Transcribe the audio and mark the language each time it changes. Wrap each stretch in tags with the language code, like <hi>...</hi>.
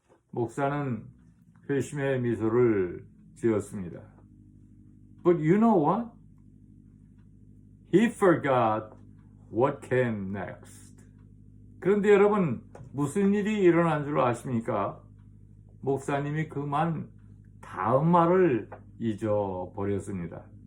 <ko>목사는 회심의 미소를 지었습니다.</ko> <en>But you know what? He forgot what came next.</en> <ko>그런데 여러분, 무슨 일이 일어난 줄 아십니까? 목사님이 그만 다음 말을 잊어버렸습니다.</ko>